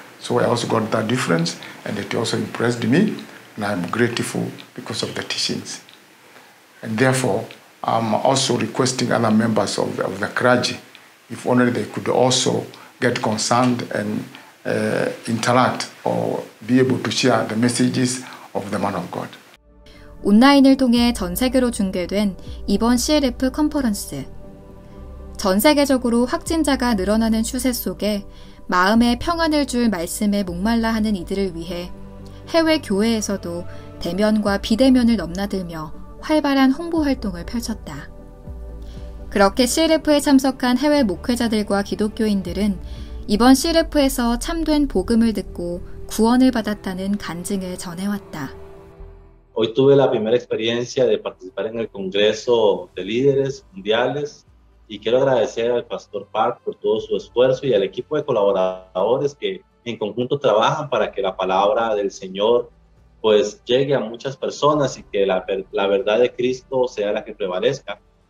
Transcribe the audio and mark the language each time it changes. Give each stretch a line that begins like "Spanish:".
English: So I also got that difference, and it also impressed me, and I'm grateful because of the teachings. And therefore, I'm also requesting other members of the clergy, if only they could also get concerned and interact or be able to share the messages of the man of God.
Korean: 온라인을 통해 전 세계로 중계된 이번 CLF 컨퍼런스. 전 세계적으로 확진자가 늘어나는 추세 속에 마음에 평안을 줄 말씀에 목말라 하는 이들을 위해 해외 교회에서도 대면과 비대면을 넘나들며 활발한 홍보 활동을 펼쳤다. 그렇게 CLF에 참석한 해외 목회자들과 기독교인들은 이번 CLF에서 참된 복음을 듣고 구원을 받았다는 간증을 전해왔다.
Spanish: Hoy tuve la primera experiencia de participar en el Congreso de Líderes Mundiales y quiero agradecer al Pastor Park por todo su esfuerzo y al equipo de colaboradores que en conjunto trabajan para que la palabra del Señor pues llegue a muchas personas y que la verdad de Cristo sea la que prevalezca.